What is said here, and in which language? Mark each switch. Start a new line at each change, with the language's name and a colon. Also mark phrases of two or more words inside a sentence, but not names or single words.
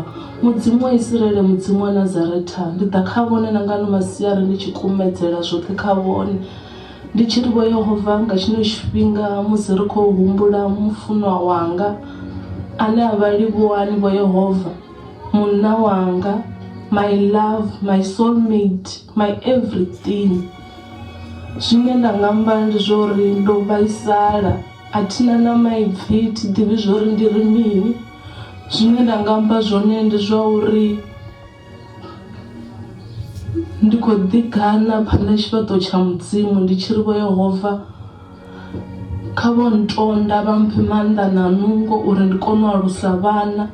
Venda: Mudzimu wa Israele, mudzimu wa Nazaretha, ndi ḓa kha vhone na ngano masiari ndi tshi kumedzela zwoṱhe kha vhone. Ndi tshi ri vho Yehova nga tshino tshifhinga musi ri khou humbula mufunwa wanga ane a vha livhuwani vho Yehova, munna wanga,
English: my love, my soulmate, my everything.
Venda: Zwine nda nga amba ndi zwo uri ndo vhaisala, a thina na maipfi thi ḓivhi zwo ri ndi ri mini. Zwine nda nga amba zwone ndi zwa uri ndi khou ḓigana phanḓa tshifhaṱo tsha mudzimu ndi tshi ri vho Yehova kha vho ntonda vha mphe maanḓa na nungo uri ndi kone u alusa vhana.